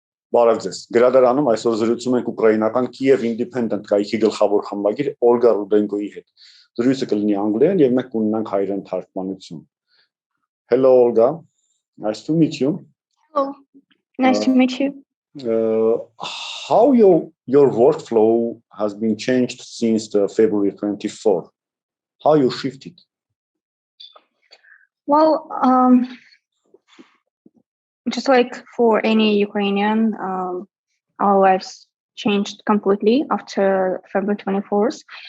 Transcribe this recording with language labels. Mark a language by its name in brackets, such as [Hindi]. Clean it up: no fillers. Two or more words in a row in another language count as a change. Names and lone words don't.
[Armenian] Բարև ձեզ։ Գրադարանում այսօր զրուցում ենք ուկրաինական Kyiv Independent կայքի գլխավոր խմբագիր Օլգա Ռուդենկոյի հետ։ Զրույցը կլինի անգլերեն եւ մենք կունենանք հայերեն թարգմանություն։ [English] Hello Olga, nice to meet you. Hello, nice to meet you. How your workflow has been changed since the February 24? How you shifted? Well, just like for any Ukrainian, our lives changed completely after February 24th.